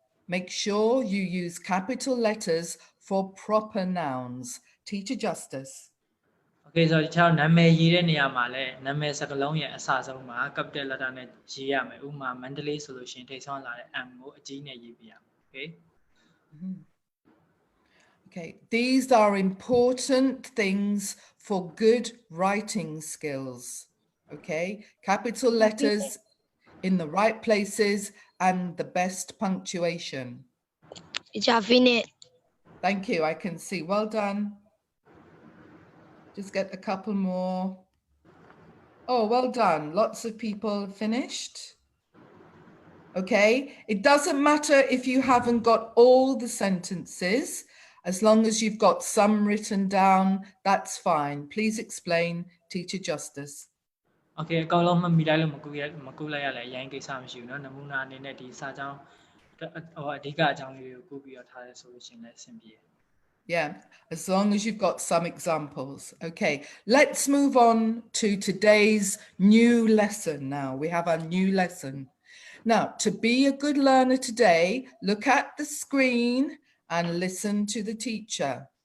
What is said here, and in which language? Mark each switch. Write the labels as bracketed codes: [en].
[en] Make sure you use capital letters for proper nouns. Teacher Justice. [my] Okay ဆိုတော့ခြားနာမည်ရေးတဲ့နေရာမှာလည်းနာမည်စကားလုံးရဲ့အစဆုံးမှာ capital letter နဲ့ရေးရမယ်ဥပမာ Mandalay ဆိုလို့ရှိရင်ထိပ်ဆုံးလာတဲ့ M ကိုအကြီးနဲ့ရေးပြရမယ် Okay [en] Okay, these are important things for good writing skills. Okay, capital letters in the right places and the best punctuation. Thank you, I can see. Well done. Just get a couple more. Oh, well done. Lots of people finished. Okay, it doesn't matter if you haven't got all the sentences. As long as you've got some written down, that's fine. Please explain, Teacher Justice. [my] Okay အကောင်လုံးမှမိလိုက်လို့မကူလိုက်ရလဲအရင်ကိစ္စမရှိဘူးเนาะနမူနာအနေနဲ့ဒီစာကြောင်းအဓိကအကြောင်းလေးတွေကိုကူပြီးတော့ထားရဲဆိုလို့ရှိရင်လည်းအဆင်ပြေ [en] Yeah, as long as you've got some examples. Okay, let's move on to today's new lesson now. We have our new lesson. Now, to be a good learner today, look at the screen and listen to the teacher.